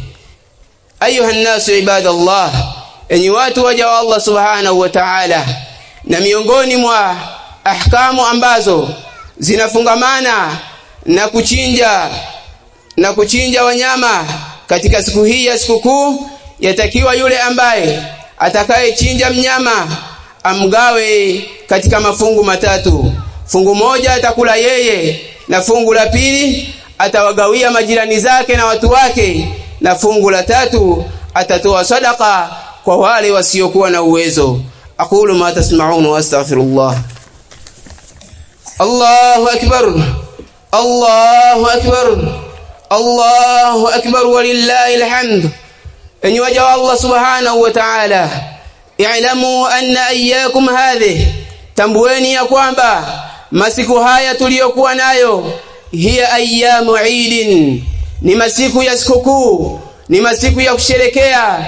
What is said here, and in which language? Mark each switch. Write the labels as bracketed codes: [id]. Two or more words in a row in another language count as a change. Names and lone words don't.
[ar] أيها الناس عباد الله, [sw] enyi watu waja wa Allah [ar] سبحانه وتعالى, [sw] na miongoni mwa ahkamu ambazo zinafungamana na kuchinja wanyama katika siku hii ya sikukuu, yatakiwa yule ambaye atakayechinja mnyama amgawe katika mafungu matatu. Fungu moja atakula yeye, na fungu la pili atawagawia majirani zake na watu wake, na fungu la tatu atatoa sadaqa kwa wale wasiokuwa na uwezo. [ar] أقول ما تسمعون وأستغفر الله. الله أكبر الله أكبر الله أكبر ولله الحمد. [sw] Enyi waja wa Allah [ar] سبحانه وتعالى اعلموا أن أيامكم هذه, [sw] tambueni ya kwamba masiku haya tuliyokuwa nayo [ar] هي أيام عيد, [sw] ni masiku ya sikukuu, ni masiku ya kusherekea.